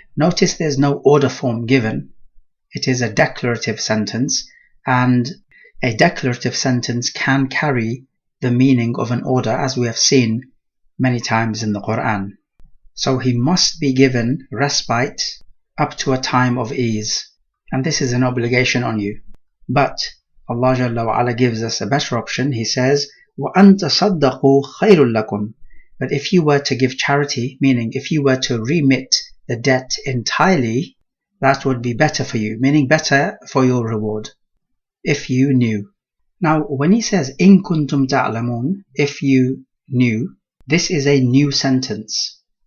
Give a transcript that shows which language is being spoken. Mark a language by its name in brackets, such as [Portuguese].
[English] Notice there's no order form given. It is a declarative sentence, and a declarative sentence can carry the meaning of an order, as we have seen many times in the Quran. So he must be given respite up to a time of ease, and this is an obligation on you. But Allah Jalla wa Ala gives us a better option. He says, [Arabic] وَأَن تَصَدَّقُوا خَيْرٌ لَكُمْ. [English] But if you were to give charity, meaning if you were to remit the debt entirely, that would be better for you, meaning better for your reward, if you knew. Now, when he says [Arabic] إِن كُنتُمْ تَعْلَمُونَ, [English] if you knew, this is a new sentence.